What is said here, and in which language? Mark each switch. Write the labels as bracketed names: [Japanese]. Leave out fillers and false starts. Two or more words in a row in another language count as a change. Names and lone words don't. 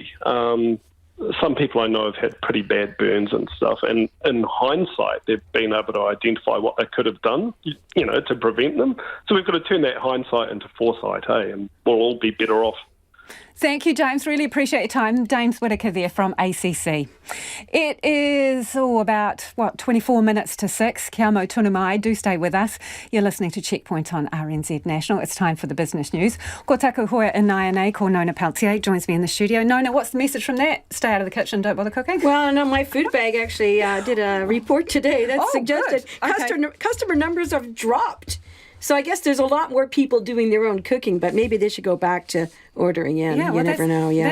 [English] Some people I know have had pretty bad burns and stuff, and in hindsight, they've been able to identify what they could have done, to prevent them. So we've got to turn that hindsight into foresight, and we'll all be better off. Thank you, James. Really appreciate your time. James Whittaker there from ACC. It is about, 24 minutes to 6. [Māori] Kia mau tunu mai. [English] Do stay with us. You're listening to Checkpoint on RNZ National. It's time for the business news. [Māori] Ko taku hoa in Naianei, ko Nona Peltier [English] joins me in the studio. Nona, what's the message from that? Stay out of the kitchen, don't bother cooking? Well, no, my food bag actually did a report today that suggested customer numbers have dropped. So I guess there's a lot more people doing their own cooking, but maybe they should go back to ordering in. You never know. Yeah,